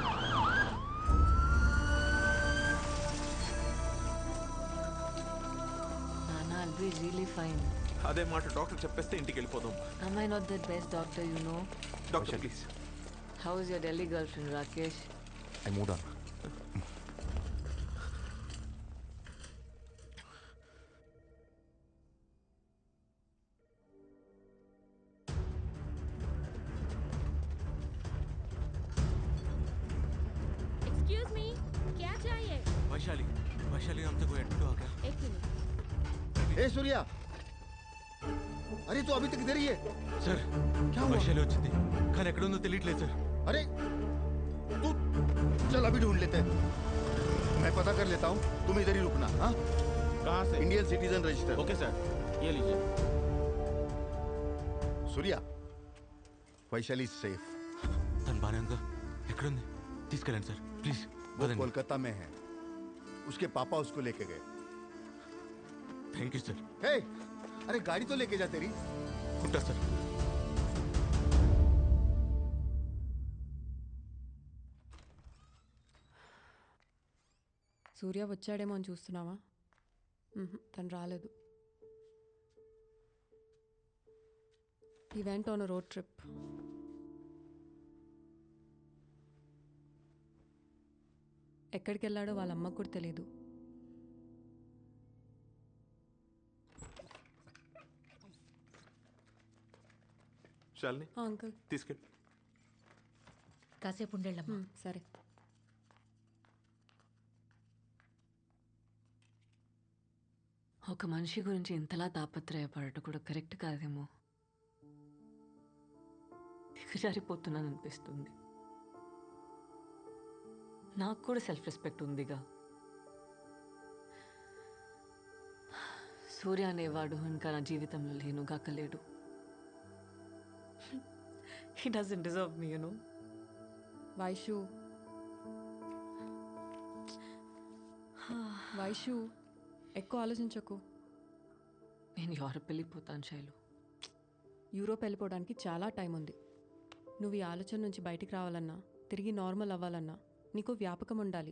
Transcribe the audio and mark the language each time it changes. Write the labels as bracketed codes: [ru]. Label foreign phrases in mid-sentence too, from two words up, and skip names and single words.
[en] Nana, I'll be really fine. [te] అదే మాట డాక్టర్ చెప్పేస్తే ఇంటికి వెళ్ళిపోదాం. [en] Am I not the best doctor you know? doctor please. How is your Delhi girlfriend, Rakesh? I moved on. excuse me [hi] क्या चाहिए వైశాలి, వైశాలి हमसे कोई एडमिट हो गया? एक मिनट ए सूर्या अरे तू अभी तक इधर ही है। [te] సార్, [hi] क्या हुआ? [te] వైశాలి వచ్చింది కానీ ఎక్కడ ఉందో తెలియట్లేదు సార్. [hi] अरे तू चल अभी ढूंढ लेते हैं, मैं पता कर लेता हूँ, तुम इधर ही रुकना। हाँ कहाँ से? [en] Indian citizen register. [hi] ओके सर, ये लीजिए. सूर्या वैशाली सेफ, [te] తను బాగానే ఉందా? ఎక్కడుంది? తీసుకెళ్ళండి సార్ ప్లీజ్. [hi] वो कोलकाता में है, उसके पापा उसको लेके गए। [en] thank you sir. [hi] हे अरे गाड़ी तो लेके जा तेरी। [te] ఉంటా సార్. సూర్య వచ్చాడేమో అని చూస్తున్నావా? తను రాలేదు. [en] He went on a road trip. [te] ఎక్కడికి వెళ్ళాడో వాళ్ళ అమ్మకు కూడా తెలియదు. శాలిని అంకుల్ తీసుకెళ్ళి. కాసేపు ఉండేళ్ళమ్మా. సరే. ఒక మనిషి గురించి ఇంతలా తాపత్రయపడటం కూడా కరెక్ట్ కాదేమో. దిగజారిపోతున్నాను అనిపిస్తుంది. నాకు కూడా [en] self respect [te] ఉందిగా. సూర్య అనేవాడు ఇంకా నా జీవితంలో లేనుగాకలేడు. [en] He doesn't deserve me, you know. [te] వైషు, వైషు ఎక్కువ ఆలోచించకు. నేను యూరోప్ వెళ్ళిపోతాను శైలు. యూరోప్ వెళ్ళిపోవడానికి చాలా టైం ఉంది. నువ్వు ఈ ఆలోచన నుంచి బయటికి రావాలన్నా, తిరిగి నార్మల్ అవ్వాలన్నా నీకు వ్యాపకం ఉండాలి.